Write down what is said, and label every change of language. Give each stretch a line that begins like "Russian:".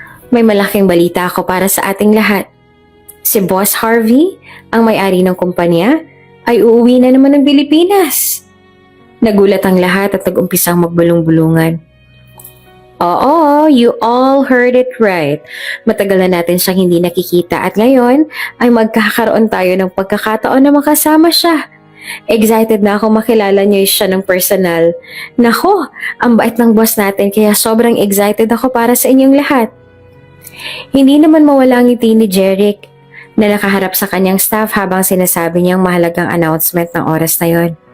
Filipino: May malaking balita ako para sa ating lahat. Si Boss Harvey, ang may-ari ng kumpanya, ay uuwi na naman ng Pilipinas. Nagulat ang lahat at nag-umpisang magbulong-bulungan.
English: Oo, you all heard it right.
Filipino: Matagal na natin siyang hindi nakikita at ngayon ay magkakaroon tayo ng pagkakataon na makasama siya. Excited na ako makilala niyo siya ng personal. Nako, ang bait ng boss natin kaya sobrang excited ako para sa inyong lahat. Hindi naman mawala ang ngiti ni Jeric na nakaharap sa kanyang staff habang sinasabi niyang mahalagang announcement ng oras na yon.